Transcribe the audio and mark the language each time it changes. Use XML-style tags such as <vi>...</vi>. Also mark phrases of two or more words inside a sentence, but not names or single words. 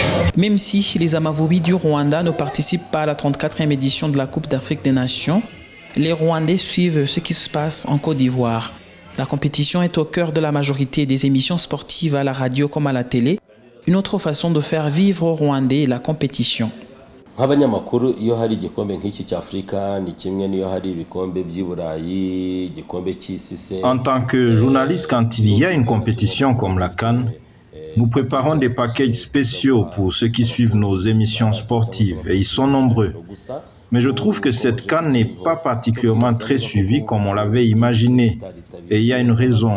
<fr>Même si les Amavubi du Rwanda ne participent pas à la 34e édition de la Coupe d'Afrique des Nations, les Rwandais suivent ce qui se passe en Côte d'Ivoire. La compétition est au cœur de la majorité des émissions sportives à la radio comme à la télé. une autre façon de faire vivre aux Rwandais la compétition.</fr> <rw>nk'abanyamakuru iyo hari igikombe nk'iki cy'Afrika ni kimwe niyo hari ibikombe by'Iburayi igikombe cy'isi.</rw> <fr>En tant que journaliste, quand il y a une compétition comme la CAN, nous préparons des packages spéciaux pour ceux qui suivent nos émissions sportives et ils sont nombreux. Mais je trouve que cette CAN n'est pas particulièrement très suivie comme on l'avait imaginé. Et il y a une raison.</fr>